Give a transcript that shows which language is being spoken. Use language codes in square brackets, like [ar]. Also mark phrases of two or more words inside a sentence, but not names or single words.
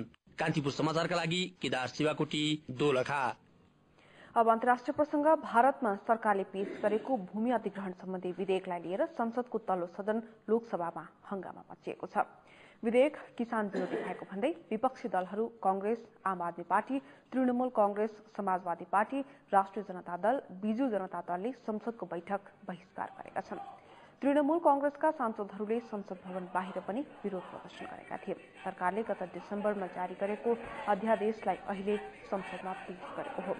[ne] कान्तिपुर समाचारका लागि केदार शिवाकोटी, दोलखा। अब अन्तर्राष्ट्रिय प्रसंग। भारतमा सरकारले पेश गरेको भूमि अधिग्रहण सम्बन्धी विधेयकलाई लिएर संसदको तल्लो सदन लोकसभामा हंगामा मचिएको छ। विधेयक किसान विरोधी भएको भन्दै विपक्षी दलहरू कांग्रेस, आम आदमी पार्टी, तृणमूल कांग्रेस, समाजवादी पार्टी, राष्ट्रिय जनता दल, बिजु जनता दलले संसदको बैठक बहिष्कार गरेका छन्। तृणमूल कांग्रेसका सांसदहरूले संसद भवन बाहिर पनि विरोध प्रदर्शन गरेका थिए। सरकारले गत डिसेम्बरमा जारी गरेको अध्यादेशलाई अहिले संसदमा पेश गरेको हो।